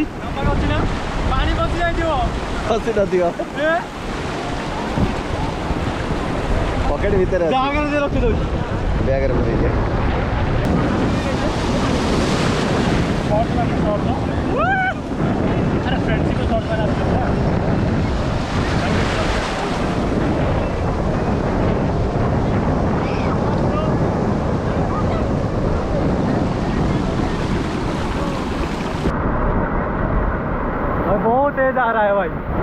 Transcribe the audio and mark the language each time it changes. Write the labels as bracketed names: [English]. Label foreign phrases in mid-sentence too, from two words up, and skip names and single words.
[Odia] ପାଣି ପଶି ଯାଇଥିବ। ଖସି ନଥିବ, ପକେଟ ଭିତରେ ଅଛି। ବ୍ୟାଗରେ ରଖିଦଉଛି। ବ୍ୟାଗରେ ପୁରେଇଦିଏ। [Hindi] अरे फ्रेंडशिप को शॉर्ट में बहुत तेज आ रहा है भाई।